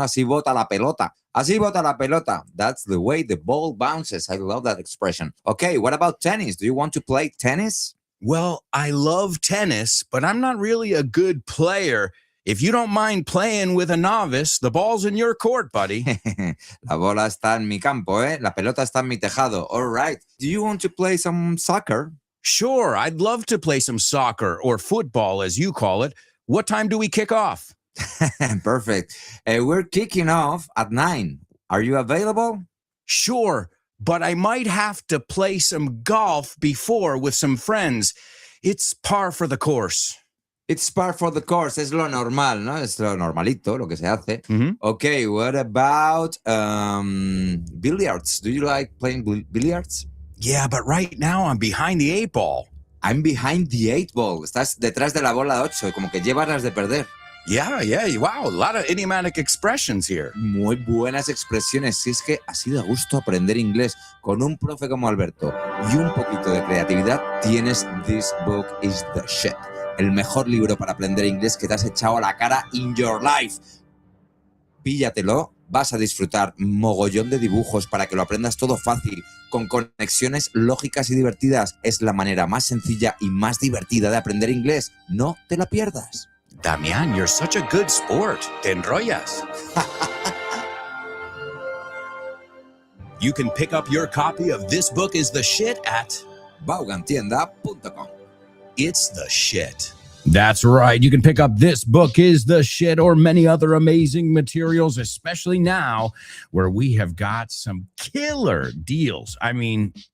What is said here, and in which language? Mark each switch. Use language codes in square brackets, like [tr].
[es] Así bota la pelota. Así bota la pelota. [en] That's the way the ball bounces. I love that expression. Okay, what about tennis? Do you want to play tennis? Well, I love tennis, but I'm not really a good player. If you don't mind playing with a novice, the ball's in your court, buddy. [es] La bola está en mi campo, ¿eh? La pelota está en mi tejado. [en] All right. Do you want to play some soccer? Sure, I'd love to play some soccer, or football, as you call it. What time do we kick off? Perfect. We're kicking off at 9. Are you available? Sure, but I might have to play some golf before with some friends. It's par for the course. It's par for the course. [es] Es lo normal, ¿no? Es lo normalito, lo que se hace. Mhm. [en] Okay, what about billiards? Do you like playing billiards? Yeah, but right now I'm behind the 8 ball. I'm behind the 8 ball. [es] Estás detrás de la bola 8, como que llevas las de perder. [en] Yeah, wow, a lot of idiomatic expressions here. [es] Muy buenas expresiones. Si es que ha sido a gusto aprender inglés con un profe como Alberto y un poquito de creatividad, tienes This Book is the Shit. El mejor libro para aprender inglés que te has echado a la cara [en] in your life. [es] Píllatelo, vas a disfrutar mogollón de dibujos para que lo aprendas todo fácil, con conexiones lógicas y divertidas. Es la manera más sencilla y más divertida de aprender inglés. No te la pierdas. [en] Damian, you're such a good sport. [es] Te enrollas. [en] You can pick up your copy of This Book is the Shit at Vaughantienda.com. It's the shit. That's right. You can pick up This Book is the Shit or many other amazing materials, especially now where we have got some killer deals. I mean,